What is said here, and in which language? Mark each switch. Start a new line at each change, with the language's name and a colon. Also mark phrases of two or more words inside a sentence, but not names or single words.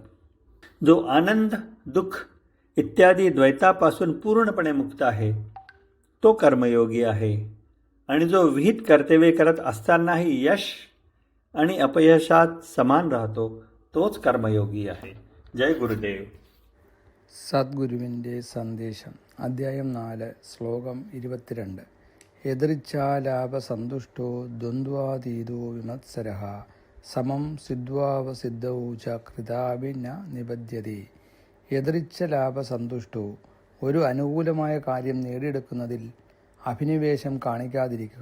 Marathi: जो आनंद, दुःख इत्यादी द्वैतापासून पूर्णपणे मुक्त आहे तो कर्मयोगी आहे, आणि जो विहित कर्तव्ये करत असतानाही यश आणि अपयशात समान राहतो तोच कर्मयोगी आहे. जय गुरुदेव.
Malayalam: സദ്ഗുരുവിൻ്റെ സന്ദേശം. അധ്യായം 4, ശ്ലോകം 22.
Sanskrit: യദൃച്ഛാലാഭസന്തുഷ്ടോ ദ്വന്ദ്വാതീതോ വിമത്സരഃ സമം സിദ്ധ്വാവസിദ്ധൗ ച കൃതാപി ന നിബധ്യതി.
Malayalam: യദൃച്ഛലാഭസന്തുഷ്ടോ, ഒരു അനുകൂലമായ കാര്യം നേടിയെടുക്കുന്നതിൽ അഭിനിവേശം കാണിക്കാതിരിക്കുക.